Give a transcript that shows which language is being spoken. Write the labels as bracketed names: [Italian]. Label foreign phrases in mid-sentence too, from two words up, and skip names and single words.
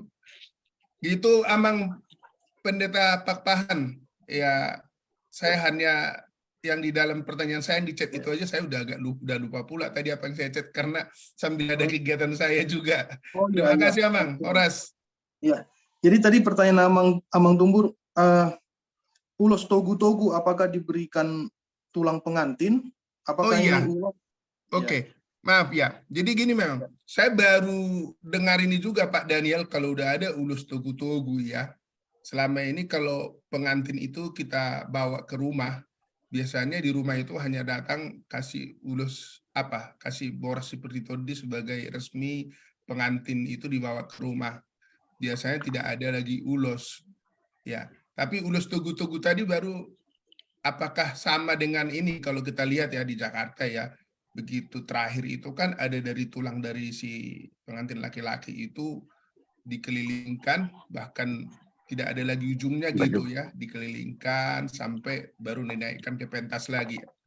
[Indonesian] Itu Amang Pendeta Pakpahan. Ya saya hanya yang di dalam pertanyaan saya yang di chat itu aja saya udah lupa pula tadi apa yang saya chat karena sambil ada kegiatan saya juga. Terima kasih Amang. Horas. Iya. Jadi tadi pertanyaan Amang Tumbur, ulos togu-togu apakah diberikan tulang pengantin? Apakah ini ulos? Oke. Maaf ya. Jadi gini memang, saya baru dengar ini juga Pak Daniel kalau udah ada ulus togu-togu ya. Selama ini kalau pengantin itu kita bawa ke rumah, biasanya di rumah itu hanya datang kasih ulus kasih boras seperti tadi sebagai resmi pengantin itu dibawa ke rumah. Biasanya tidak ada lagi ulos, ya. Tapi ulos togu-togu tadi baru, apakah sama dengan ini kalau kita lihat ya di Jakarta ya, begitu terakhir itu kan ada dari tulang dari si pengantin laki-laki itu dikelilingkan, bahkan tidak ada lagi ujungnya gitu ya, dikelilingkan sampai baru dinaikkan ke pentas lagi.